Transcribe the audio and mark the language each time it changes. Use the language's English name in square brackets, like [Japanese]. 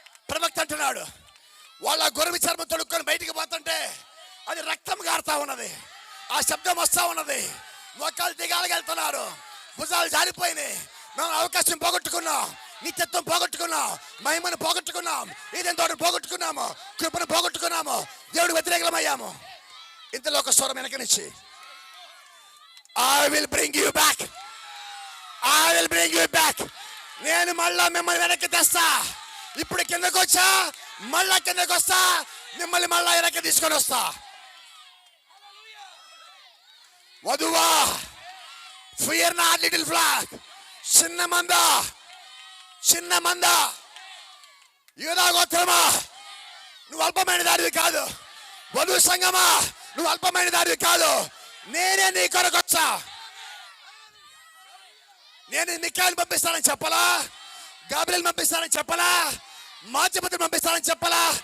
[Telugu] ప్రవక్త అంటున్నాడు, వాళ్ళ గొర్రె చర్మం తొడుక్కొని బయటికి పోతుంటే అది రక్తం గారుతా ఉన్నది, ఆ శబ్దం వస్తా ఉన్నది. మొక్కలు దిగాలకెళ్తున్నారు, భుజాలు జారిపోయినాయి. మేము అవకాశం పోగొట్టుకున్నాం, నిత్యత్వం పోగొట్టుకున్నాం, మహిమను పోగొట్టుకున్నాం, ఇదేంతో పోగొట్టుకున్నాము, కృపను పోగొట్టుకున్నాము, దేవుడు వ్యతిరేకమయ్యాము. ఇంతలో ఒక స్వరం వెనక నుంచి, [English] I will bring you back, I will bring you back. [Telugu] నేను మళ్ళా మిమ్మల్ని వెనక్కి తెస్తా. ఇప్పుడు కిందకు వచ్చా, మళ్ళా కిందకు వస్తా, మిమ్మల్ని మళ్ళా వెనక్కి తీసుకొని వస్తా. వధువా, [English] fear not little flock. [Telugu] చిన్న మంద, చిన్న మంద, యూదా గోత్రమా, నువ్వు అల్పమైన దారివి కాదు. వధువు సంఘమా, నువ్వు అల్పమైన దారివి కాదు. నేనే నీ కొరకు వచ్చా. నేను మిఖాయిల్ని పంపిస్తానని చెప్పలా, గాబ్రియల్ని పంపిస్తానని చెప్పలా, మాధ్యపతిని పంపిస్తానని చెప్పలా.